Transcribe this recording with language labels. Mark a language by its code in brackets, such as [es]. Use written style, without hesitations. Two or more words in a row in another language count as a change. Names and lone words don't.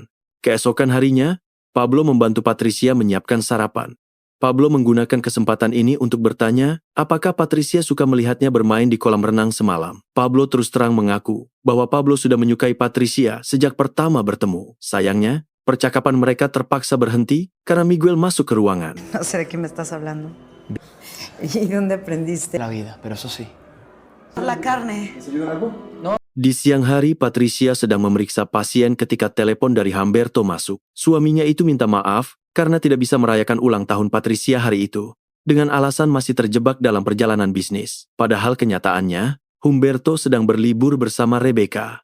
[id] Keesokan harinya, Pablo membantu Patricia menyiapkan sarapan. Pablo menggunakan kesempatan ini untuk bertanya apakah Patricia suka melihatnya bermain di kolam renang semalam. Pablo terus terang mengaku bahwa Pablo sudah menyukai Patricia sejak pertama bertemu. Sayangnya, percakapan mereka terpaksa berhenti karena Miguel masuk ke ruangan. [es] No sé de qué me estás hablando. ¿Y dónde aprendiste? La vida, pero eso sí. La carne. [id] Di siang hari, Patricia sedang memeriksa pasien ketika telepon dari Humberto masuk. Suaminya itu minta maaf karena tidak bisa merayakan ulang tahun Patricia hari itu, dengan alasan masih terjebak dalam perjalanan bisnis. Padahal kenyataannya, Humberto sedang berlibur bersama Rebecca.